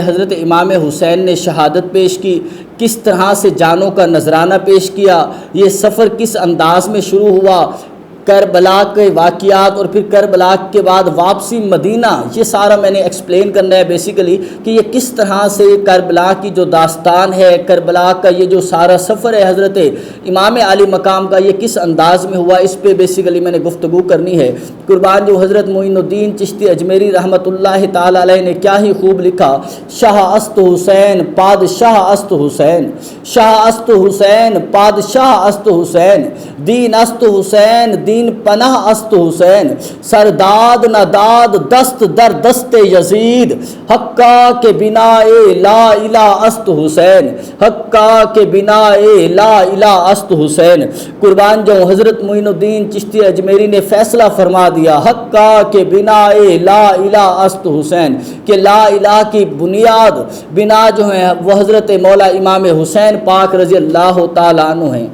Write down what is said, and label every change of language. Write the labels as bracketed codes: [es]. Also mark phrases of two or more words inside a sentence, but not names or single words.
[ur] حضرت امام حسین نے شہادت پیش کی، کس طرح سے جانوں کا نذرانہ پیش کیا، یہ سفر کس انداز میں شروع ہوا، کربلا کے واقعات اور پھر کربلا کے بعد واپسی مدینہ، یہ سارا میں نے ایکسپلین کرنا ہے بیسیکلی کہ یہ کس طرح سے کربلا کی جو داستان ہے، کربلا کا یہ جو سارا سفر ہے حضرت امام علی مقام کا، یہ کس انداز میں ہوا، اس پہ بیسیکلی میں نے گفتگو کرنی ہے۔ قربان جو حضرت معین الدین چشتی اجمیری رحمۃ اللہ تعالی علیہ نے کیا ہی خوب لکھا، [fa] شاہ است حسین پادشاہ است حسین، شاہ است حسین پادشاہ است حسین، دین است حسین دین پناہ است حسین، سرداد نداد دست در دست یزید، حقا کے بنا لا الہ است حسین، حقا کے بنا لا الہ است حسین۔ [ur] قربان جو حضرت معین الدین چشتی اجمیری نے فیصلہ فرما دیا، [fa] حقا کے بنا لا الہ است حسین، [ur] کہ لا الہ کی بنیاد بنا جو ہے وہ حضرت مولا امام حسین پاک رضی اللہ تعالیٰ عنہ ہیں۔